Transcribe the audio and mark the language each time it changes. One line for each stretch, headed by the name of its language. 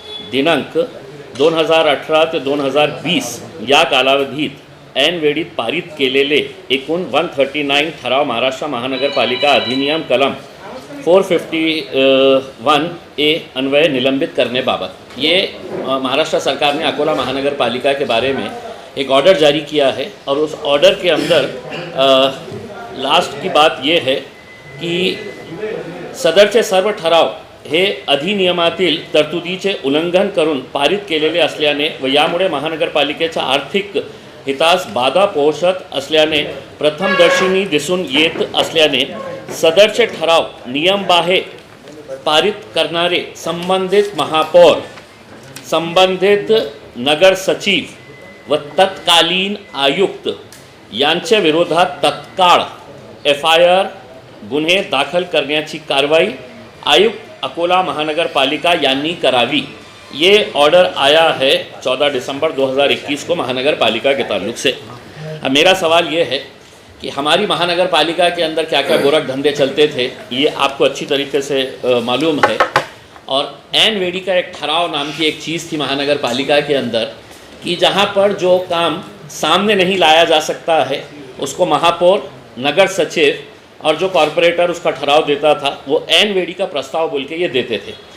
Marathi: दिनांक 2018 ते 2020 या कालावधीत ऐन वेळीत पारित केलेले एकूण 139 ठराव महाराष्ट्र महानगरपालिका अधिनियम कलम 451A अन्वय निलंबित करने बाबत
Hindi: ये महाराष्ट्र सरकार ने अकोला महानगर पालिका के बारे में एक ऑर्डर जारी किया है। और उस ऑर्डर के अंदर लास्ट की बात ये है कि
Marathi: सदरचे सर्व ठराव हे अधिनियमातील तरतुदीचे उल्लंघन करून पारित केलेले असल्याने व यामुळे महानगरपालिकेच्या आर्थिक हितास बाधा पोहोचत असल्याने प्रथमदर्शनी दिसून येत असल्याने सदरचे ठराव नियमबाह्य पारित करणारे संबंधित महापौर, संबंधित नगर सचिव व तत्कालीन आयुक्त यांच्या विरोधात तत्काळ FIR गुन्हे दाखल करण्याची कारवाई आयुक्त अकोला महानगरपालिका यांनी करावी।
Hindi: ये ऑर्डर आया है 14 दिसंबर 2021 को महानगर पालिका के ताल्लुक से। अब मेरा सवाल ये है कि हमारी महानगर पालिका के अंदर क्या क्या गोरख धंधे चलते थे ये आपको अच्छी तरीके से मालूम है। और ऐन वेड़ी का एक ठराव नाम की एक चीज़ थी महानगर पालिका के अंदर कि जहाँ पर जो काम सामने नहीं लाया जा सकता है उसको महापौर, नगर सचिव और जो कॉरपोरेटर उसका ठराव देता था वो ऐन वेड़ी का प्रस्ताव बोल के ये देते थे।